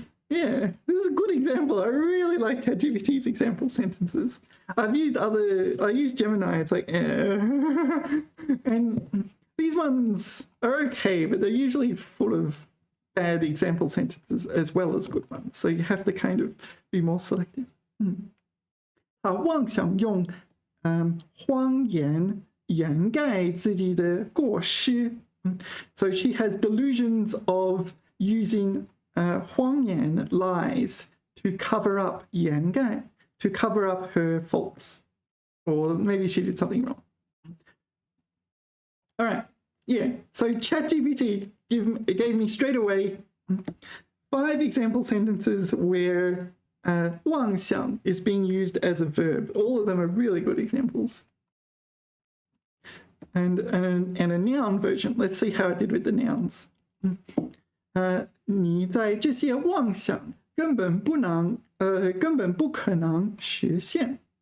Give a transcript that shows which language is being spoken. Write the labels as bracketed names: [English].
[English] Yeah, this is a good example. I really like ChatGPT's example sentences. I used Gemini. It's like, and these ones are okay, but they're usually full of bad example sentences as well as good ones. So you have to kind of be more selective. [Chinese] 妄想用谎言掩盖自己的过失. [English] So she has delusions of using 谎言 lies to cover up 掩盖, to cover up her faults. Or maybe she did something wrong. All right. Yeah. So ChatGPT gave me straight away 5 example sentences where 妄想 is being used as a verb. All of them are really good examples. And a noun version. Let's see how it did with the nouns. [Chinese] 你在这些妄想根本不可能实现.